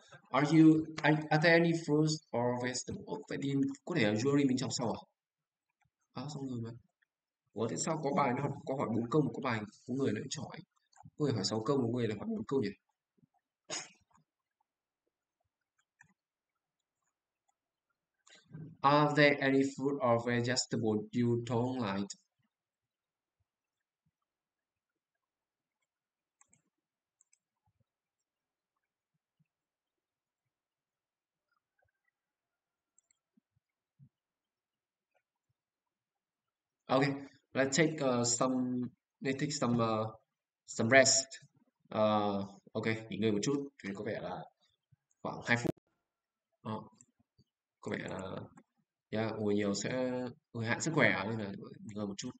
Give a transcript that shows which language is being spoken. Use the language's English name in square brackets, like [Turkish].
[English] Are there any fruits or vegetables? [Vietnamese] Vậy thì có thể là jury mình trong sau à? Xong rồi mà. Ủa, thế sao có bài nó có hỏi 4 câu mà có bài có người lại cho hỏi. Có người hỏi 6 câu, một người lại hỏi 4 câu nhỉ? [English] Are there any fruit or vegetable you don't like? Okay, let's take some rest. [Vietnamese] Ok, nghỉ ngơi một chút thì có vẻ là khoảng 2 phút. Ờ, có vẻ là ngồi nhiều sẽ hơi hại sức khỏe nên là nghỉ ngơi một chút.